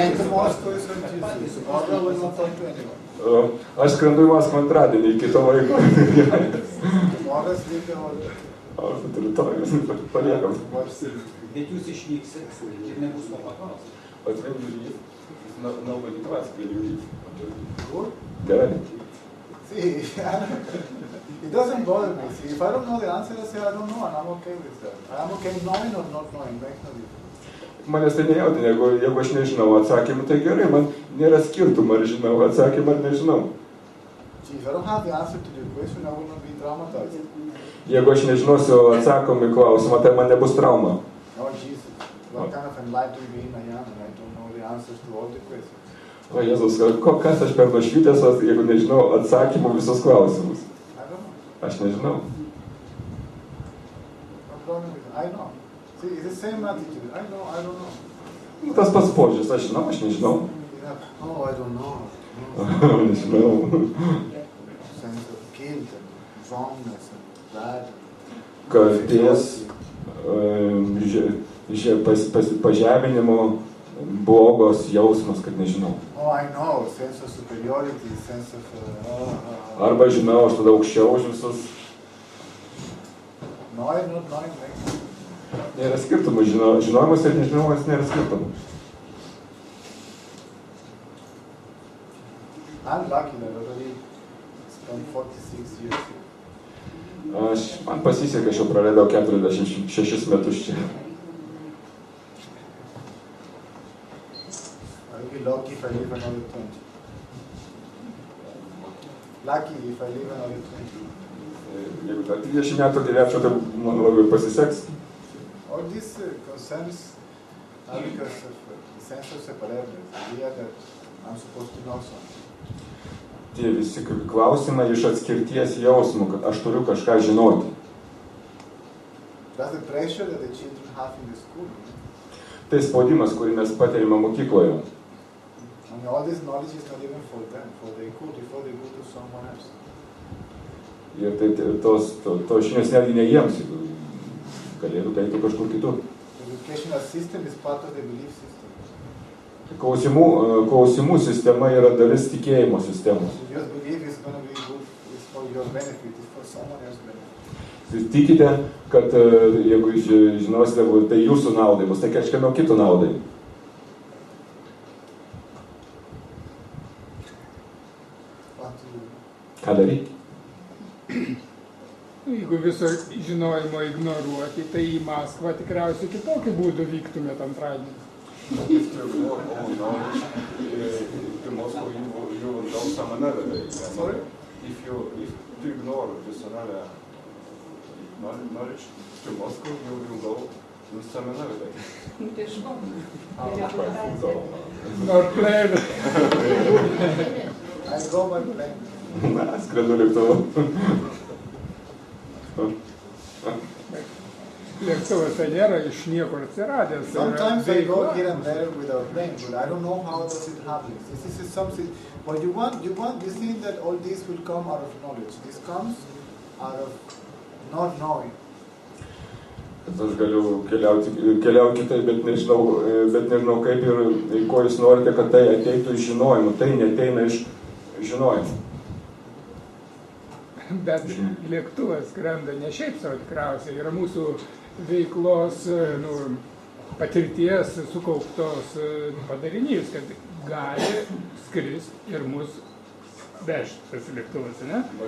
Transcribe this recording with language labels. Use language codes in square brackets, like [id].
[en] And to Moscow is on Tuesday. Tomorrow will not talk to anyone. [lt] Aš skrendu į Maskvą antradienį iki to laiko. [en] Tomorrow sleep the whole day. [lt] Aš rytoj paliekam. Bet jūs išvyksit ir nebus ko paklausti. [en] but when you leave, nobody to ask when you leave. Good? [lt] Gerai. [en] See, It doesn't bother me. See, if I don't know the answer, I say I don't know, and I'm okay with that. I'm okay knowing or not knowing, makes no difference. [lt] Manęs tai nejaudina, jeigu aš nežinau atsakymą, tai gerai, man nėra skirtumo, ar žinau atsakymą, ar nežinau. [en] See, if I don't have the answer to the question, I will not be traumatized. [lt] Jeigu aš nežinosiu atsakymą į klausimą, tai man nebus trauma. [en] Oh, Jesus, what kind of enlightened being I am, and I don't know the answers to all the questions. [lt] O Jėzus, kas aš per nušvitęs, jeigu nežinau atsakymų visus klausimus? [en] I don't know. [lt] Aš nežinau. [en] No problem with it. I know. See, it's the same attitude. I know, I don't know. [lt] Tas pats požiūris, aš žinau, aš nežinau. [en] Oh, I don't know. [lt] Nežinau. [en] Sense of guilt and wrongness and bad. [lt] Kaltės, pažeminimo, blogos jausmas, kad nežinau. [en] Oh, I know. Sense of superiority, sense of... [lt] Arba žinau, aš tada aukščiau už visus. [en] Knowing, not knowing, makes sense. [lt] Nėra skirtumų, žinojimas ir nežinojimas nėra skirtumų. [en] I'm lucky that I already spent 46 years here. [lt] Man pasisekė, aš jau praleidau 46 metus čia. [en] I'll be lucky if I live another 20. Lucky if I live another 20. [lt] Jeigu dar 20 metų gyvenčiau, tai man labai pasiseks. [en] All these concerns are because of the sense of separateness, the idea that I'm supposed to know something. [lt] Tie visi klausimai iš atskirties jausmų, kad aš turiu kažką žinoti. [en] That's the pressure that the children have in the school. [lt] Tai spaudimas, kurį mes patiriame mokykloje. [en] And all this knowledge is not even for them, before they go to someone else. [lt] Ir tai tos žinios netgi ne jiems, galėtų eiti kažkur kitur. [en] The educational system is part of the belief system. [lt] Klausimų sistema yra dalis tikėjimo sistemos. [en] So your belief is going to be good, it's for your benefit, it's for someone else's benefit. [lt] Jūs tikite, kad jeigu žinosite, tai jūsų naudai bus, tai kažkieno kito naudai. Ką daryti? Jeigu viso žinojimo ignoruoti, tai į Maskvą tikriausiai kitokiu būdu vyktumėt antradienį. [en] If you ignore all knowledge, to Moscow you will go some another way. Sorry? If you ignore this another knowledge to Moscow, you will go in some another way. Nor plane. I go by plane. [lt] Na, skrendu lėktuvu. Lėktuvas tai nėra iš niekur atsiradęs. [en] Sometimes I go here and there with our plane, but I don't know how does it happen. This is something, what you think that all this will come out of knowledge. This comes out of not knowing. [lt] Aš galiu keliauti kitai, bet nežinau kaip ir ko jūs norite, kad tai ateitų iš žinojimo. Tai neteina iš žinojimo. Bet lėktuvas skrenda ne šiaip savo tikriausiai, yra mūsų veiklos patirties sukauptos padarinys, kad gali skristi ir mus vežti tas lėktuvas, ne?